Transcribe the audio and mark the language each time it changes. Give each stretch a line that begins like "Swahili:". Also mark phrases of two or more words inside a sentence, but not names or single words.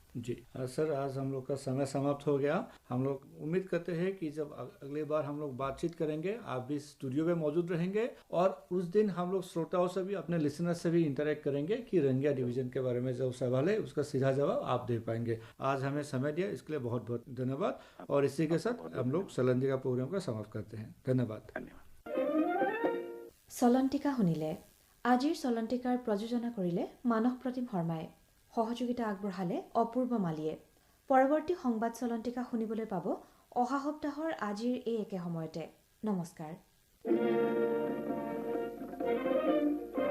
Hindi: जी सर, आज हम लोग का समय समाप्त हो गया। हम लोग उम्मीद करते हैं कि जब अगली बार हम लोग बातचीत करेंगे आप भी स्टूडियो में मौजूद रहेंगे और उस दिन हम लोग श्रोताओं से भी अपने लिसनर से भी इंटरेक्ट करेंगे कि रंगिया डिवीजन के बारे में जो सवाल है उसका सीधा जवाब आप दे पाएंगे। आज हमें समय दिया इसके लिए बहुत बहुत धन्यवाद और इसी के साथ हम लोग सलंतिका प्रोग्राम का समाप्त करते हैं। धन्यवाद।
Assamese: सलंतिका শুনিলে। আজিৰ সলন্তিকাৰ প্ৰযোজনা কৰিলে মানস প্ৰতিম শৰ্মাই, সহযোগিতা আগবঢ়ালে অপূৰ্ব মালিয়ে। পৰৱৰ্তী সংবাদ সলন্তিকা শুনিবলৈ পাব অহা সপ্তাহৰ আজিৰ এই একে সময়তে। নমস্কাৰ।